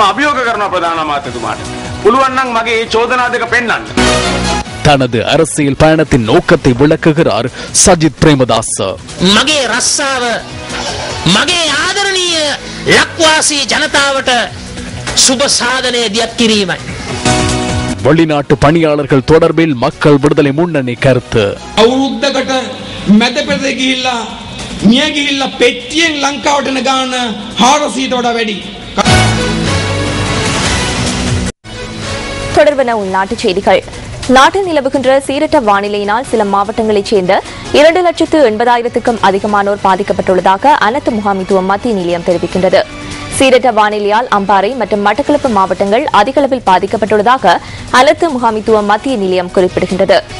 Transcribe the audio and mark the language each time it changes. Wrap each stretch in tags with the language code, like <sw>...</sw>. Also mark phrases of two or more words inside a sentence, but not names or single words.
<ta>தனது அரசியல் பயணத்தின் நோக்கத்தை விளக்குகிறார் சஜித் பிரேமதாஸ்.</ta> <si>මගේ රස්සාව මගේ ආදරණීය ලක්වාසී ජනතාවට සුබ සාධන දියත්කිරීමයි.</si> <ta>வெளிநாட்டு பணியாளர்கள் தொடர்பில் மக்கள் விடுதலை முன்னணி கருத்து.</ta> <si>අවුරුද්දකට මැද පෙරේ ගිහිල්ලා මිය ගිහිල්ලා පෙට්ටියෙන් ලංකාවට එන ගාන 400ට වඩා වැඩි.</si> <ta>தொடர்பான உள்நாட்டுச் செய்திகள். நாட்டில் நிலவுகின்ற சீரற்ற வானிலையினால் சில மாவட்டங்களைச் சேர்ந்த 2,80,000க்கும் அதிகமானோர் பாதிக்கப்பட்டுள்ளதாக அனைத்து முகாமித்துவ மத்திய நிலையம் தெரிவிக்கின்றது. சீரற்ற வானிலையால் அம்பாறை மற்றும் மட்டக்களப்பு மாவட்டங்கள் அதிகளவில் பாதிக்கப்பட்டுள்ளதாக அனைத்து முகாமித்துவ மத்திய நிலையம் குறிப்பிடுகின்றது.</ta>